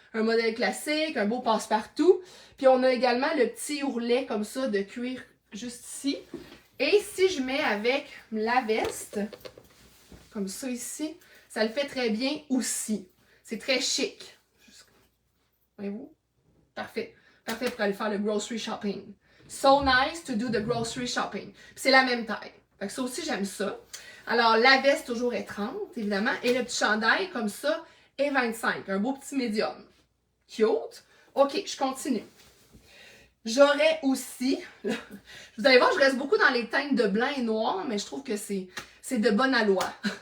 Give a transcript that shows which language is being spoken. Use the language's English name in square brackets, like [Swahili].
[French] Un modèle classique, un beau passe-partout. Puis on a également le petit ourlet comme ça de cuir juste ici. Et si je mets avec la veste, comme ça ici, ça le fait très bien aussi. C'est très chic. Voyez-vous? Parfait. Parfait pour aller faire le grocery shopping. [English] So nice to do the grocery shopping. [French] C'est la même taille. Fait que ça aussi, j'aime ça. Alors, la veste toujours est 30, évidemment. Et le petit chandail, comme ça, est 25. Un beau petit médium. Cute. OK, je continue. J'aurais aussi... Vous allez voir, je reste beaucoup dans les teintes de blanc et noir, mais je trouve que c'est de bonne aloi.